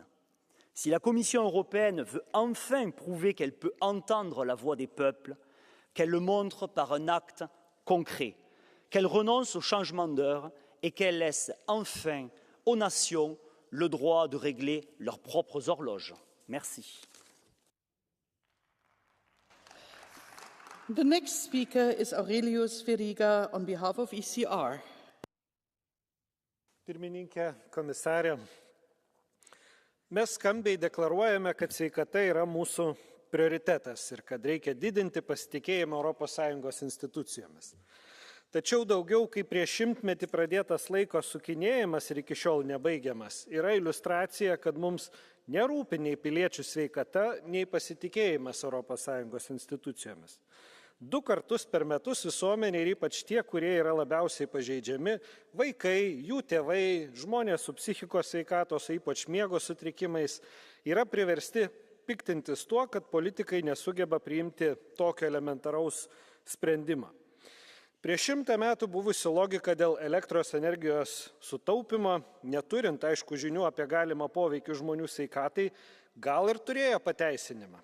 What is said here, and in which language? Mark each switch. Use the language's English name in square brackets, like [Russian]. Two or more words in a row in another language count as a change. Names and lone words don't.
[French] Si la Commission européenne veut enfin prouver qu'elle peut entendre la voix des peuples, qu'elle le montre par un acte concret, qu'elle renonce au changement d'heure et qu'elle laisse enfin aux nations le droit de régler leurs propres horloges. Merci. [English] The next speaker is Aurelius Veriga on behalf of ECR. [Lithuanian] Pirmininkė, komisarė, mes skambiai deklaruojame, kad sveikata yra mūsų prioritetas ir kad reikia didinti pasitikėjimą ES institucijomis. Tačiau daugiau kaip prieš 100-metį pradėtas laiko sukinėjimas ir iki šiol nebaigiamas yra iliustracija, kad mums nerūpi nei piliečių sveikata, nei pasitikėjimas ES institucijomis. 2 kartus per metus visuomenė ir ypač tie, kurie yra labiausiai pažeidžiami, vaikai, jų tėvai, žmonės su psichikos sveikatos, ypač miego sutrikimais, yra priversti piktintis tuo, kad politikai nesugeba priimti tokio elementaraus sprendimą. Prieš 100 metų buvusi logika dėl elektros energijos sutaupimo, neturint aišku žinių apie galimą poveikį žmonių sveikatai, gal ir turėjo pateisinimą.